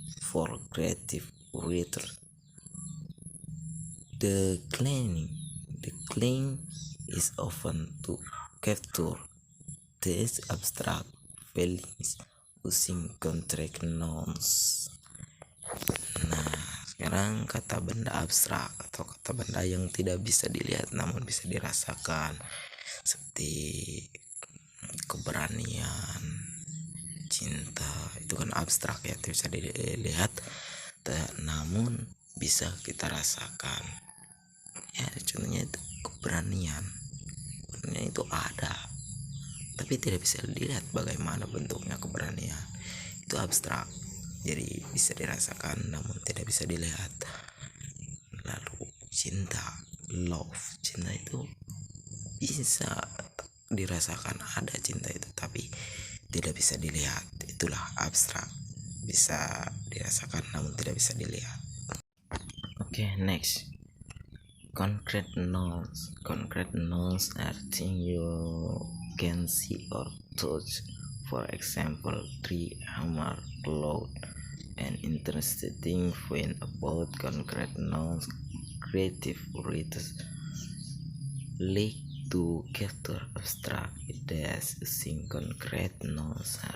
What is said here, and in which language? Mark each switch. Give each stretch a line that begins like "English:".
English: For creative reader, the claim is often to capture these abstract feelings using contract nouns.
Indonesian: Nah, sekarang kata benda abstrak atau kata benda yang tidak bisa dilihat namun bisa dirasakan. seperti keberanian, cinta. Itu kan abstrak ya, tidak bisa dilihat, namun bisa kita rasakan. Ya contohnya itu keberanian itu ada, tapi tidak bisa dilihat bagaimana bentuknya keberanian. Itu abstrak, jadi bisa dirasakan namun tidak bisa dilihat. Lalu cinta, cinta itu bisa dirasakan, ada cinta itu tapi tidak bisa dilihat. Itulah abstrak, bisa dirasakan namun tidak bisa dilihat.
English: Okay, next. Concrete nouns. Concrete nouns are things you can see or touch. For example, tree, hammer, cloud. An interesting point about concrete nouns: creative writers like to capture abstract ideas using concrete nouns.